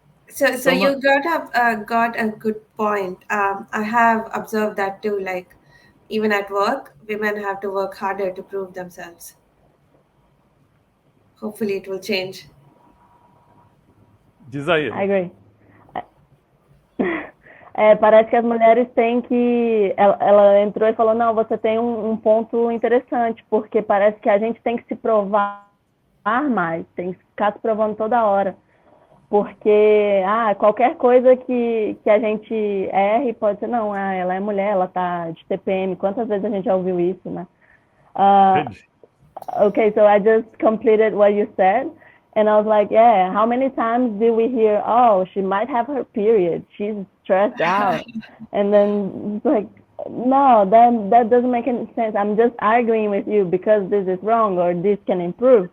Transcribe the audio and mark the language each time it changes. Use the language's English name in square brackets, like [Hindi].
[English] So you got a good point. I have observed that too. Like even at work, women have to work harder to prove themselves. Hopefully, it will change. [Portuguese] Diz aí. [English] I agree. [Portuguese] Parece que as mulheres têm que... Ela entrou e falou, não, você tem um ponto interessante, porque parece que a gente tem que se provar mais, tem que ficar se provando toda hora. Porque qualquer coisa que a gente erre pode ser, não, ela é mulher, ela tá de TPM. Quantas vezes a gente já ouviu isso, né? [English] Okay, so I just completed what you said. And I was like, yeah, how many times do we hear, oh, she might have her period, she's stressed out. And then it's like, no, that doesn't make any sense. I'm just arguing with you because this is wrong or this can improve.